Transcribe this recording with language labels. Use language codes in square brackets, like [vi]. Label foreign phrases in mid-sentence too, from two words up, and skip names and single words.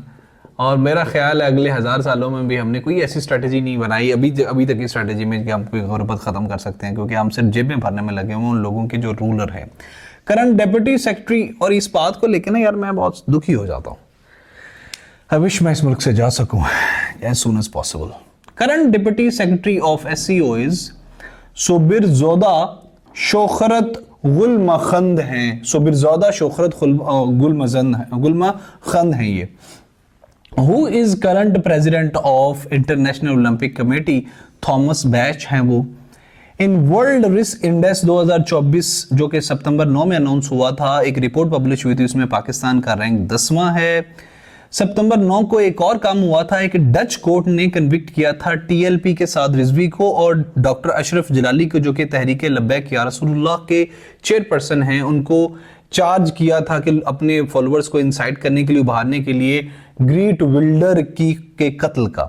[ur] اور میرا خیال ہے اگلے 1000 سالوں میں بھی ہم نے کوئی ایسی سٹریٹیجی نہیں بنائی ابھی تک کی سٹریٹیجی میں کہ ہم کوئی غربت ختم کر سکتے ہیں، کیونکہ ہم صرف جیبیں بھرنے میں لگے ہوئے ان لوگوں کے جو رولر ہیں. [en] Current Deputy Secretary, [ur] اور اس بات کو لے کر نا یار میں بہت دکھی ہو جاتا ہوں. [en] I wish [ur] میں اس ملک سے جا سکوں [en] as soon as possible. Current Deputy Secretary of SCO is सोबिरज़ोदा शोखरत गुलमखंद हैं। [ur] سوبیرزودہ شوخرت گلمخند ہیں یہ. [en] Who is current President of International Olympic Committee? [ur] تھامس بیچ ہیں وہ. [en] In World Risk Index [ur] 2024 جو کہ ستمبر 9 میں اناؤنس ہوا تھا، ایک رپورٹ پبلش ہوئی تھی، اس میں پاکستان کا رینک 10واں ہے. ستمبر 9 کو ایک اور کام ہوا تھا، ایک [en] Dutch court [ur] نے کنوکٹ کیا تھا ٹی ایل پی کے سعد رضوی کو اور ڈاکٹر اشرف جلالی کو، جو کہ تحریک لبیک یا رسول اللہ کے چیئرپرسن ہیں، ان کو چارج کیا تھا کہ اپنے فالوورز کو انسائٹ کرنے کے لیے، ابھارنے کے لیے گریٹ ولڈر کی کے قتل کا.